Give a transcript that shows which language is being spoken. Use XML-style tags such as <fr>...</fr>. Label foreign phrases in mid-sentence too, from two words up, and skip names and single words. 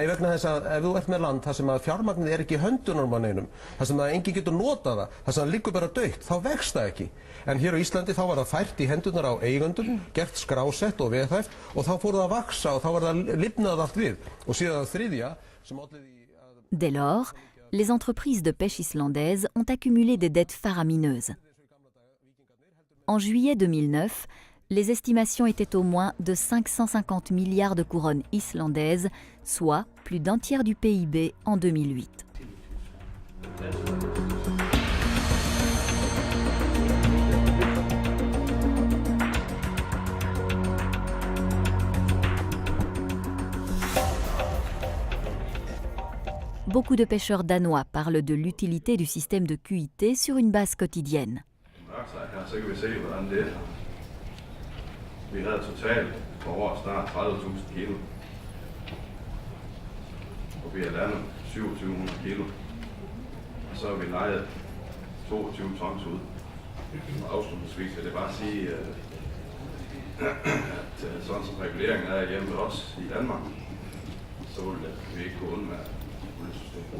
<is>Nei, vegna þess að ef þú ert með land þar sem að fjármagnið ekki í höndunum á neinum, þar sem að enginn getur notað það, þar sem það liggur bara dautt, þá vex það ekki. En hér á Íslandi þá var það fært í hendunar á eigundum, gert skrásett og veðhæft og þá fór það að vaksa og þá var það lifnað allt við. Og síðan það þriðja sem olli því.</is> <fr>Dès lors, les entreprises de pêche islandaises ont accumulé des dettes faramineuses. En juillet 2009, les estimations étaient au moins de 550 milliards de couronnes islandaises, soit plus d'un tiers du PIB en 2008. Beaucoup de pêcheurs danois parlent de l'utilité du système de QIT sur une base quotidienne.</fr> <da>Vi havde totalt for år snart 30.000 kilo, og vi har landet 2700 kilo, og så har vi lejet 22 tons ud. Og afslutningsvis vil jeg bare sige, at sådan som reguleringen er hjemme ved os i Danmark, så vil vi ikke gå undvære systemet.</da>